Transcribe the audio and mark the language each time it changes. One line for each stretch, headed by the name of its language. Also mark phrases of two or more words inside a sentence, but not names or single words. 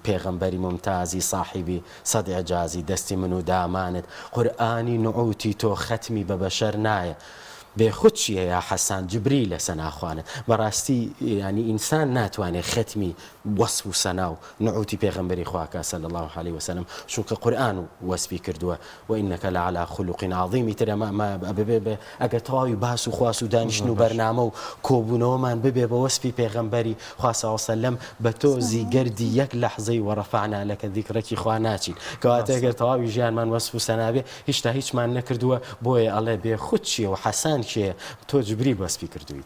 Central Kurdish: پێغەمبەری ممتازی صاحبی سەد ئەجازی دەستی من و دامانت قورئانی نوعوتی تۆ ختمی بە بەشەر نایە بێخود چیە یا حەسان جبری لە سەناخوانە بەڕاستی ینی ئینسان ناتوانێت ختمی وەسف و سەنا و نعوتی پێغەمبەری خواکە
Arabic: صلی الله عليه وسلم
Central Kurdish: چونکە قورئان وەسفی کردووە
Arabic: وإنك لعلى خلق عظیم
Central Kurdish: تر ئەگە تەواوی باس و خواست و دانیشتن و بەرنامە و کۆبوونەوەمان ببێ بە وەسفی پێغەمبەری خوا
Arabic: صلی الله عليه وسلم
Central Kurdish: بە تۆزی گەردی یەک لەحزەی
Arabic: وەرەفعنا لەکە ذیکرەکی
Central Kurdish: خوا ناچین کەواتە ئەگەر تەواوی ژیانمان وەسف و سەنابێ هیچ تا هیچمان نەکردووە بۆیە ئەڵێ بێخود چییە و حەسان کێ تۆ جبری وەسفی کردویت